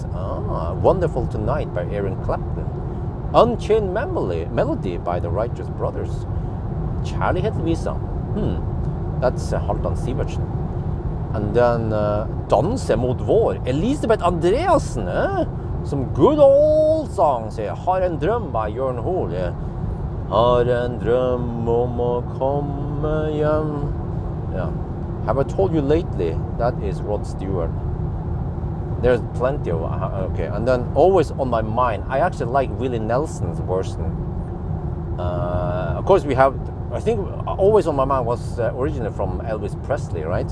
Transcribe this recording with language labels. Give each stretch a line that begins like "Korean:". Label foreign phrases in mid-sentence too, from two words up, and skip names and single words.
English: Wonderful Tonight by Eric Clapton. Unchained Melody by the Righteous Brothers. Kjærlighetsvisa. That's Halvdan Sivertsen. And then Danse mot vår, Elisabeth Andreassen. Some good old songs here. Har en drøm by Jørn Hoel.
Norwegian: Har en drøm om å komme hjem.
English: Yeah. Have I told you lately? That is Rod Stewart. There's plenty of okay. And then Always on My Mind. I actually like Willie Nelson's version. Of course, we have. I think Always on My Mind was originally from Elvis Presley, right?